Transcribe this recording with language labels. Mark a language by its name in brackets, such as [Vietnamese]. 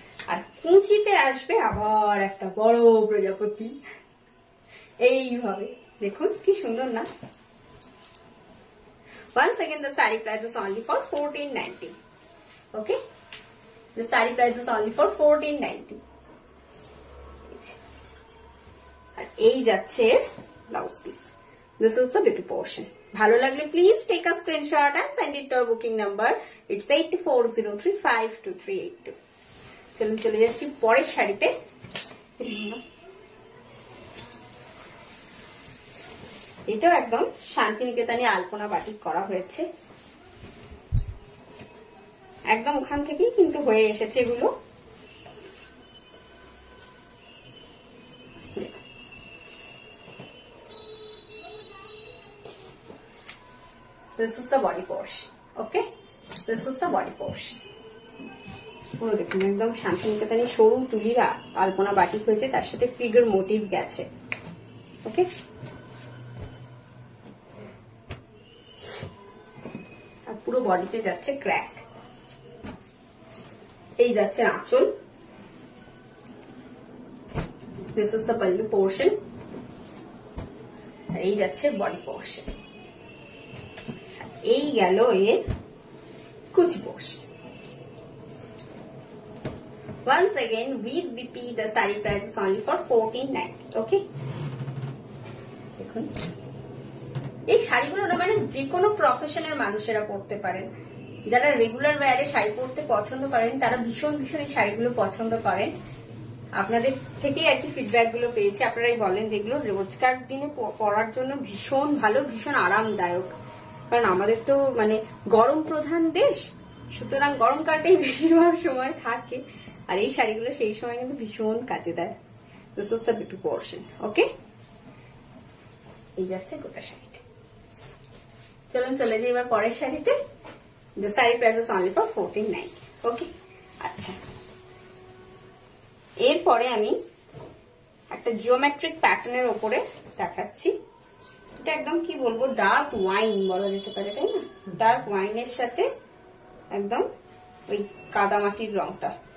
[Bangla] আর কুঁচিতে আসবে আবার একটা বড় প্রজাপতি, এইভাবে। দেখুন কি সুন্দর না। [English] Once again the saree price is only for 1490. Okay, the saree price is only for 1490. [Bangla] আর এই যাচ্ছে blouse piece. [English] This is the baby portion. [Bangla] ভালো লাগলে [English] Please take a screenshot and send it to our booking number. It's 84035238. [Bangla] চলুন চলে যাচ্ছি পরের শাড়িতে। এটাও একদম শান্তিনিকেতনে আলপনা বাটিক করা হয়েছে, একদম ওখান থেকেই কিন্তু হয়ে এসেছে এগুলো। [English] This is the body portion. Okay, this is the body portion. [Bangla] পুরো দেখুন একদম শান্তিনিকেতনে সরু তুলির আলপনা বাটিক হয়েছে, তার সাথে ফিগার মোটিভ গেছে। ওকে, আর পুরো বডিতে যাচ্ছে ক্র্যাক। এই যাচ্ছে আঁচল। [English] This is the pallu portion. [Bangla] আর এই যাচ্ছে বডি পোর্শন। এই গেল এর কুচি portion. [English] Once again with BP the saree price is only for 1490. [Bangla] Okay, দেখুন এই শাড়িগুলো না মানে যে কোনো প্রফেশনের মানুষেরা পরতে পারেন। যারা রেগুলার ওয়্যারে শাড়ি পরতে পছন্দ করেন তারা ভীষণ ভীষণ এই শাড়িগুলো পছন্দ করেন। আপনাদের থেকেই আর কি ফিডব্যাক গুলো পেয়েছি, আপনারাই বলেন যেগুলো রোজকার দিনে পরার জন্য ভীষণ ভালো, ভীষণ আরামদায়ক। কারণ আমাদের তো মানে গরম প্রধান দেশ, সুতরাং গরমকালটাই বেশিরভাগ সময় থাকে, আর এই শাড়িগুলো সেই সময় কিন্তু ভীষণ কাজে দেয়। [English] This is the beauty portion. [Bangla] ওকে, এই যাচ্ছে গোটা শাড়িটা। চলুন চলে যাই এবার পরের শাড়িতে। [English] The saree price is only for 1490. [Bangla] ওকে, আচ্ছা এরপরে আমি একটা জিওমেট্রিক প্যাটার্নের উপরে দেখাচ্ছি। এটা একদম কি বলবো, ডার্ক ওয়াইন বলা যেতে পারে, তাই না? ডার্ক ওয়াইনের সাথে একদম ওই কাদামাটির রংটা।